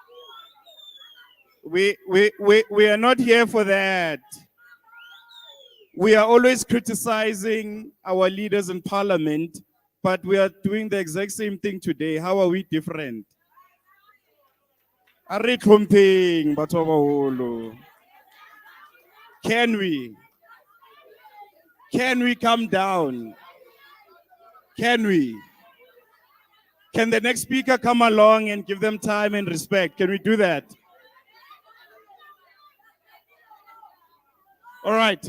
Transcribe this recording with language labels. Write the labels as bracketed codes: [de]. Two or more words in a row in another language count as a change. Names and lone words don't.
[en] We are not here for that. We are always criticizing our leaders in parliament, but we are doing the exact same thing today. How are we different? Are we [st] tlhompeng batho ba baholo? [en] Can we come down? Can we? Can the next speaker come along and give them time and respect? Can we do that? All right.